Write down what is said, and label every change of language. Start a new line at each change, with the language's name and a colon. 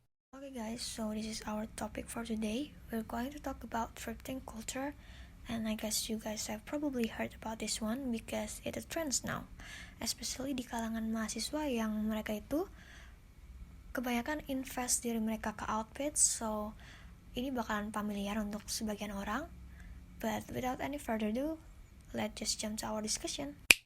English: Okay guys, so this is our topic for today. We're going to talk about thrifting culture, and I guess you guys have probably heard about this one because it's a trend now, especially
Indonesian: di kalangan mahasiswa yang mereka itu kebanyakan invest diri mereka ke
English: outfits. So
Indonesian: ini bakalan familiar untuk sebagian orang.
English: But without any further ado, let's just jump to our discussion.